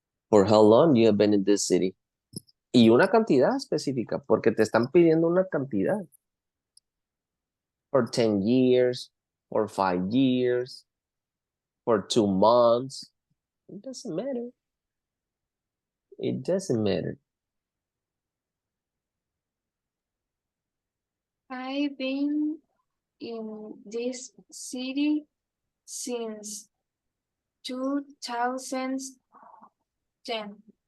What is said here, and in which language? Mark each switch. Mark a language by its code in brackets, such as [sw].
[en] For how long you have been in this city? [es] Y una cantidad específica, porque te están pidiendo una cantidad. [en] For 10 years, for 5 years, for 2 months. It doesn't matter. It doesn't matter. I've been in this city since 2010.